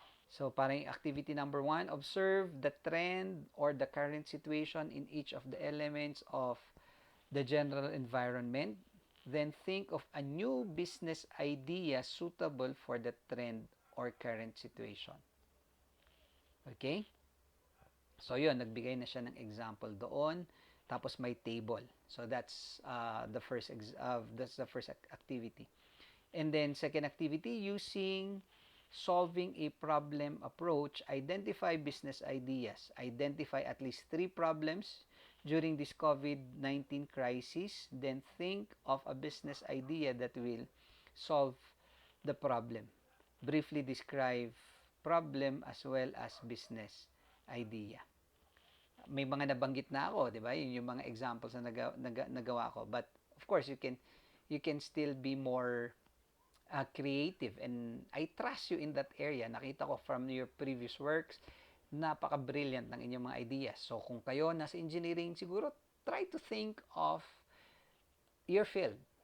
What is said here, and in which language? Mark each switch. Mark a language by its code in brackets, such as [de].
[en] So, parang activity number 1, observe the trend or the current situation in each of the elements of the general environment. Then think of a new business idea suitable for the trend or current situation. Okay? [tl] So, yun, nagbigay na siya ng example doon. Tapos may table. [en] So, that's the first activity. And then, second activity, using solving a problem approach, identify business ideas. Identify at least 3 problems during this COVID-19 crisis. Then, think of a business idea that will solve the problem. Briefly describe problem as well as business idea. [tl] May mga nabanggit na ako, di ba? Yun yung mga examples na nagawa ko. [en] But, of course, you can still be more creative, and I trust you in that area. [tl] Nakita ko [en] from your previous works, [tl] napaka-brilliant ng inyong mga ideas. [en] So, [tl] kung kayo nasa [en] engineering, siguro try to think of your field.